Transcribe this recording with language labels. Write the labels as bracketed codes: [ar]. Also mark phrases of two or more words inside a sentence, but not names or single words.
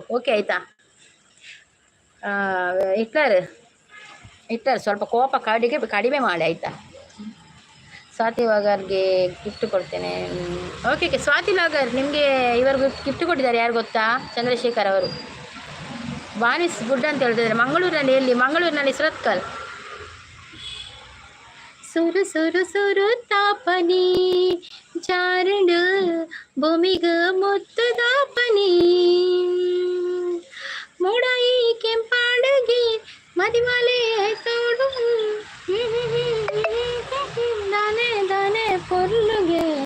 [kn] ಓಕೆ ಆಯಿತಾ ಹಿಟ್ಲರ್ ಸ್ವಲ್ಪ ಕೋಪ ಕಡಿಮೆ ಮಾಡಿ ಆಯಿತಾ. ಸ್ವಾತಿ ಲಾಗರ್ಗೆ ಗಿಫ್ಟ್ ಕೊಡ್ತೇನೆ. ಓಕೆ ಓಕೆ ಸ್ವಾತಿ ಲಾಗರ್ ನಿಮಗೆ ಇವರು ಗಿಫ್ಟ್ ಕೊಟ್ಟಿದ್ದಾರೆ. ಯಾರು ಗೊತ್ತಾ? ಚಂದ್ರಶೇಖರ್ ಅವರು. ಬಾನಿಸ್ ಗುಡ್ ಅಂತ ಹೇಳ್ತಿದ್ದಾರೆ. ಮಂಗಳೂರಿನಲ್ಲಿ ಎಲ್ಲಿ? ಮಂಗಳೂರಿನಲ್ಲಿ ಸುರತ್ಕಲ್. [tcy] ಸುರು ಸುರು ಸುರು ತಾಪನಿ ಚಾರಣ ಭೂಮಿಗ ಮುತ್ತದ ಪನಿ ಮೂಡಾಯಿ ಕೆಂಪಾಡಗಿ ಮದಿಮಾಲೆ ತೋಡು ದಾನೆ ದಾನೆ ಪೊರ್ಲುಗೆ.